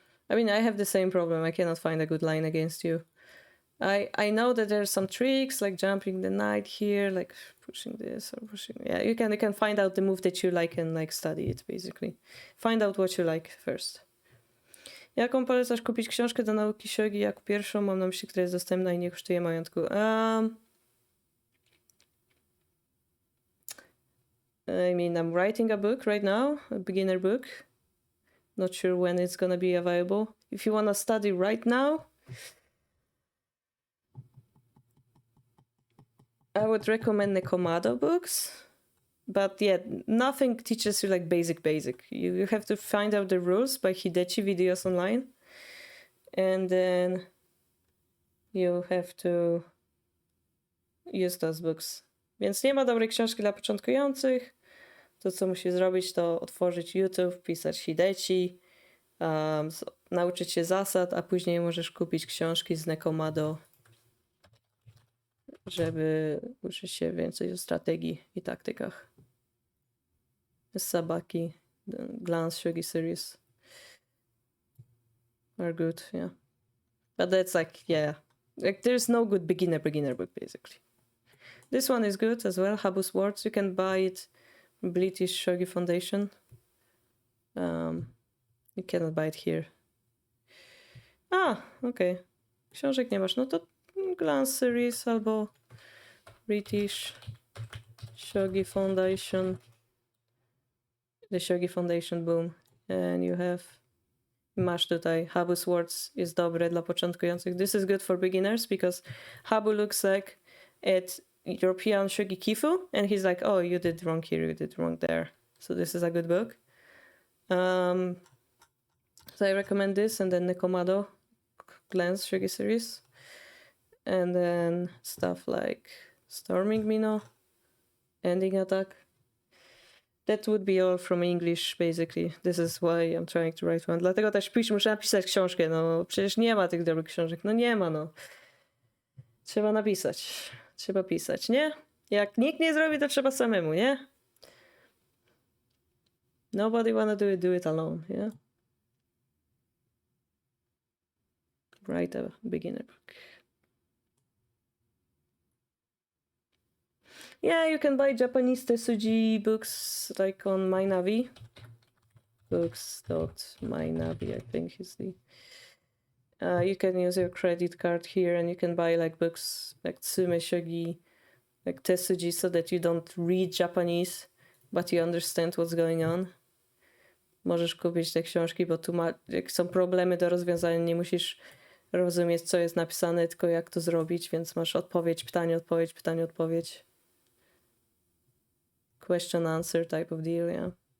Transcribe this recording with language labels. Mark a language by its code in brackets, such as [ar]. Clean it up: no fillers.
[en] I mean, I have the same problem. I cannot find a good line against you. I know that there's some tricks like jumping the knight here, like pushing this or pushing. Yeah, you can find out the move that you like and like study it basically. Find out what you like first. [pl] Jaką polecasz kupić książkę do nauki shogi jako pierwszą? Mam na myśli, która jest dostępna i nie kosztuje majątku. [en] I mean, I'm writing a book right now, a beginner book. Not sure when it's gonna be available. If you wanna study right now, I would recommend the Komado books. But yeah, nothing teaches you like basic. You have to find out the rules by Hidechi videos online. And then you have to use those books. [pl] Więc nie ma dobrej książki dla początkujących. To, co musi zrobić, to otworzyć YouTube, pisać Hidechi, nauczyć się zasad, a później możesz kupić książki z Nekomado, żeby uczyć się więcej o strategii i taktykach. [en] Sabaki, the Glance Shogi series are good, yeah. But that's like, yeah, like there's no good beginner book basically. This one is good as well, Habu Swords. You can buy it from British Shogi Foundation. You cannot buy it here. [pl] Okay. Książek nie masz, no to Glance series albo British Shogi Foundation. [en] The Shogi Foundation, boom. And you have, [pl] masz tutaj, Habu Swords is dobre dla początkujących. [en] This is good for beginners because Habu looks like at European Shogi Kifu and he's like, oh, you did wrong here, you did wrong there. So this is a good book. So I recommend this, and then Nekomado Glance Shogi series. And then stuff like Storming Mino, Ending Attack. That would be all from English, basically. This is why I'm trying to write one. [pl] Dlatego też muszę napisać książkę, no przecież nie ma tych dobrych książek. No nie ma, no. Trzeba napisać. Trzeba pisać, nie? Jak nikt nie zrobi, to trzeba samemu, nie? [en] Nobody wanna do it alone, yeah? Write a beginner book. Yeah, you can buy Japanese Tesuji books like on MyNavi. Books.mynavi, I think is the... you can use your credit card here and you can buy like books like Tsume Shogi, like Tesuji, so that you don't read Japanese, but you understand what's going on. [pl] Możesz kupić te książki, bo tu jak są problemy do rozwiązania, nie musisz rozumieć, co jest napisane, tylko jak to zrobić, więc masz odpowiedź, pytanie, odpowiedź, pytanie, odpowiedź. [en] Question, answer type of deal, yeah.